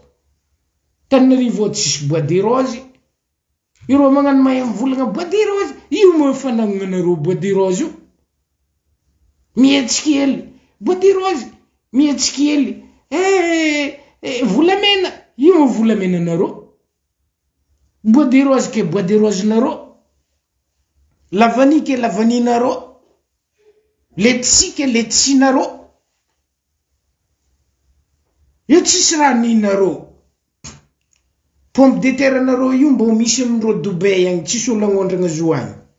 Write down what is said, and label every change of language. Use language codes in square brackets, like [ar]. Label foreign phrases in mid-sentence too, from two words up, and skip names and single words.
[mg] Tananarivo tsisy [fr] bois de rose. [mg] Iro magnano mahay volagna [fr] bois de rose. [mg] Io mo fanagnanareo [fr] bois de rose [mg] io. Mietsikely, [fr] bois de rose, [mg] mietsikely, volamena, io volamena nareo. [fr] Bois de rose ke bois de rose nareo. [mg] Lavani ke lavani nareo. Letsi ke letsi nareo. Io tsisy raha ninareo. [fr] Pomme de terre [mg] nareo io mbo misy amindreo Dubai agny, tsisy olo agnondragna zoagny.